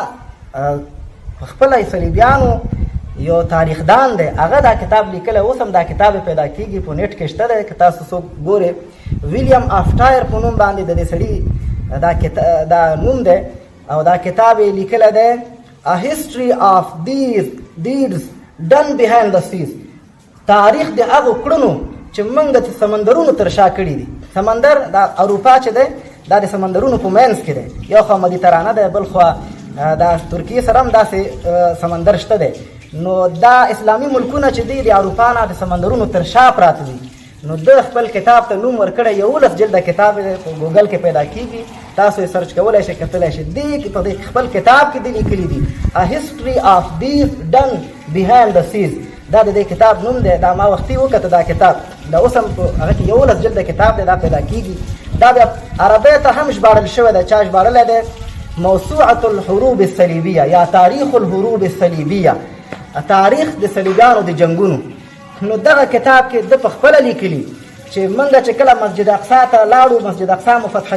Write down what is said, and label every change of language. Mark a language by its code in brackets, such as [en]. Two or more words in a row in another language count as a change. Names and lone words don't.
[ps] خپله صلیبیانو یو تاریخدان دی هغه دا کتاب لیکلی اوس هم دا کتاب پیدا کیږي په نیټ کې شته دی که تاسو څوک ګورئ ویلیام آفټایر په نوم باندې د دې سړي دا نوم دی او دا کتاب یې لیکلی دی [en] A history of these deeds done behind the seas [ps] تاریخ د هغو کړنو چې موږ د سمندرونو تر شا کړي دي سمندر دا اروپا چې دی دا د سمندرونو په منځ کې دی یو خوا مدیترانه دی بل خوا دا ترکیې سره هم داسې سمندر شته دی نو دا اسلامي ملکونه چې دی د اروپا نه د سمندرونو تر شا پراته دي نو د خپل کتاب ته نوم ورکړی 11 جلده کتاب په ګوګل کې پیدا کیږي تاسو یې سرچ کولی شئ کتلی شئ دې په خپل کتاب کې دی لیکلي دي [en] A history of these done behind the seas [ps] دا د دې کتاب نوم دی دا ما وختي وکته دا کتاب دا اوس هم هغه کې 11 جلده کتاب دی دا پیدا کیږي دا بیا عربی ته هم ژباړل شوی دی چا ژباړلی دی [ar] موسوعة الحروب الصلیبیه [ps] یا [ar] تاریخ الحروب الصلیبیه [ps] تاریخ د صلیبیانو د جنګونو نو دغه کتاب کې د په خپله لیکلي چې موږ چې کله مسجد اقصا ته لاړو مسجد اقصا مو فتح